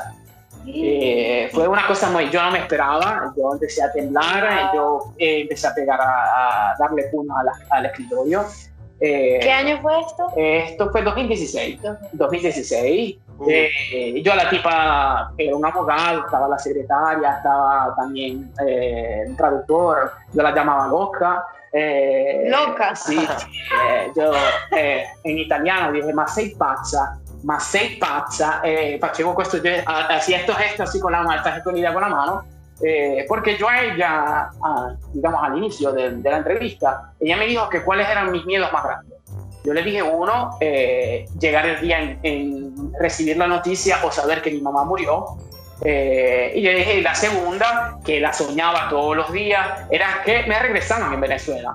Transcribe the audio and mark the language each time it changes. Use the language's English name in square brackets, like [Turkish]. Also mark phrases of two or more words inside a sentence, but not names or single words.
[Spanish] Fue una cosa yo no me esperaba, yo empecé a temblar, yo empecé a pegar, a darle puño al escritorio. ¿Qué año fue esto? Esto fue 2016. Yo a la tipa, era un abogado, estaba la secretaria, estaba también un traductor, yo la llamaba loca. Loca. [Italian] Sì, io in italiano dice ma sei pazza, [Spanish] facevo questo gesto así con la mano, esta gestonilla con la mano, porque yo a ella, digamos al inicio de la entrevista, ella me dijo que cuáles eran mis miedos más grandes. Yo le dije uno, llegar el día en recibir la noticia o saber que mi mamá murió. Y le dije la segunda, que la soñaba todos los días, era que me regresaban en Venezuela.